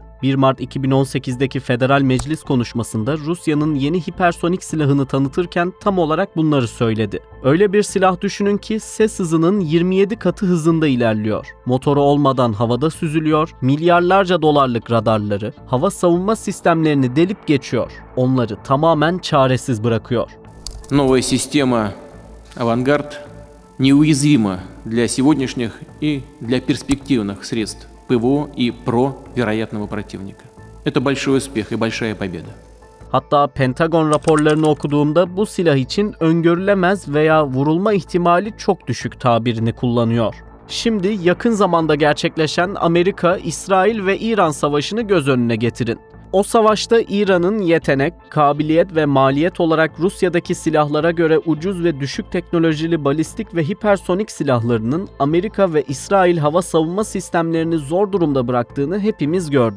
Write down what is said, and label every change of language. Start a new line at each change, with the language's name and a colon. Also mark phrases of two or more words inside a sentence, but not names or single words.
Turkish: 1 Mart 2018'deki Federal Meclis konuşmasında Rusya'nın yeni hipersonik silahını tanıtırken tam olarak bunları söyledi. Öyle bir silah düşünün ki ses hızının 27 katı hızında ilerliyor. Motoru olmadan havada süzülüyor, milyarlarca dolarlık radarları, hava savunma sistemlerini delip geçiyor. Onları tamamen çaresiz bırakıyor.
Russian: Новая система «Авангард» неуязвима для сегодняшних и для перспективных средств ПВО и ПРО вероятного противника. Это большой успех и большая победа.
Turkish: Hatta Pentagon raporlarını okuduğumda bu silah için öngörülemez veya vurulma ihtimali çok düşük tabirini kullanıyor. Şimdi yakın zamanda gerçekleşen Amerika, İsrail ve İran savaşını göz önüne getirin. O savaşta İran'ın yetenek, kabiliyet ve maliyet olarak Rusya'daki silahlara göre ucuz ve düşük teknolojili balistik ve hipersonik silahlarının Amerika ve İsrail hava savunma sistemlerini zor durumda bıraktığını hepimiz gördük.